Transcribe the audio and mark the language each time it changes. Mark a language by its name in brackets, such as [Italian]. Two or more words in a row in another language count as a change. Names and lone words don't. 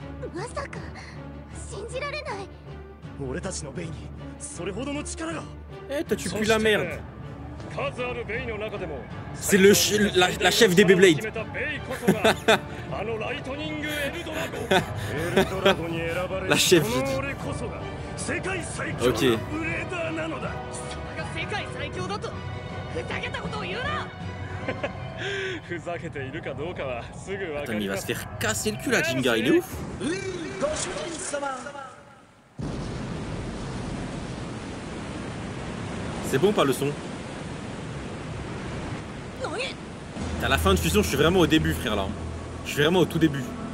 [Japanese] まさか信じられない。俺たちのベイにそれほどの力が。 [French] Eh, toi tu pues la merde. [Japanese] 数あるベイの中でも [French] C'est la chef des Beyblade. [Japanese] あのライトニングエルドラゴ。エルドラゴに選ばれる [French] La chef, j'ai [Japanese] こ [French] dit. [Japanese] の俺こそが世界最強の [French] Ok. [Japanese] ブレーダーなのだ。それが世界最強だとふざけたことを言うな。ふざけているかどうかはすぐわか [French] Attends, mais [Japanese] り [French] il [Japanese] ま [French] va [Japanese] す。 [French] se faire casser le cul là, Jinga, il est ouf. C'est bon ou pas le son? À la fin de fusion, je suis vraiment au début, frère là. Je suis vraiment au tout début.